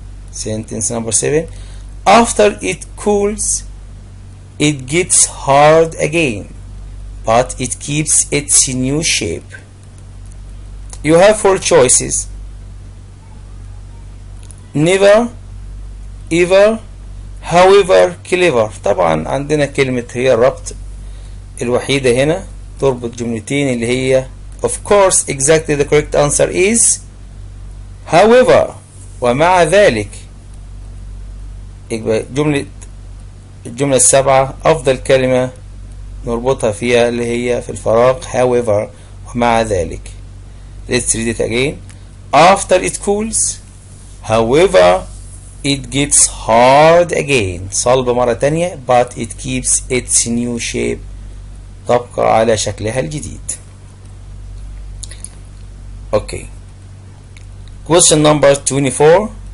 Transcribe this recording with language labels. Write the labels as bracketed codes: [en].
[en] Sentence number 7. After it cools, it gets hard again, but it keeps its new shape. You have 4 choices: never, ever, however, clever. [ar] طبعا عندنا كلمة هي الربط الوحيدة هنا تربط جملتين اللي هي [en] of course. Exactly the correct answer is however. [ar] ومع ذلك يبقى الجملة السابعة أفضل كلمة نربطها فيها اللي هي في الفراغ however ومع ذلك. [en] Let's read it again. After it cools, however, it gets hard again. [ar] صلبة مرة تانية [en] but it keeps its new shape. [ar] تبقى على شكلها الجديد. [en] Okay. Question number 24.